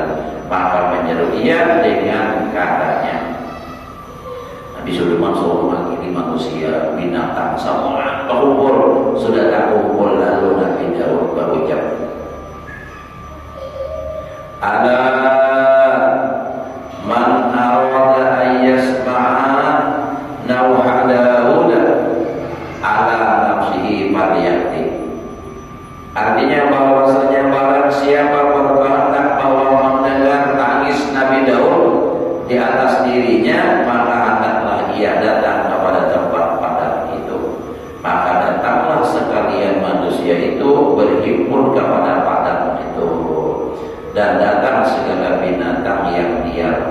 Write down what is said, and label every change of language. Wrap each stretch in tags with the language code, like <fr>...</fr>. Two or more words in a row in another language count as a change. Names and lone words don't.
<ms>Maka menyeru ia dengan katanya. Nabi Sulaiman suruh mengakhiri manusia, binatang, semua berkumpul. Sudah tak kumpul, lalu Nabi Daud berucap, ada</ms> <ar>من أراد أن يسمع نوح داود على نفسه فليأت.</ar> <ms>Artinya bahwasanya barang siapa berkehendak bahwa mendengar tangis Nabi Daud di atas dirinya, maka hendaklah ia datang kepada tempat padang itu. Maka datanglah sekalian manusia itu berhimpun kepada padang itu, dan datang segala binatang yang liar.</ms>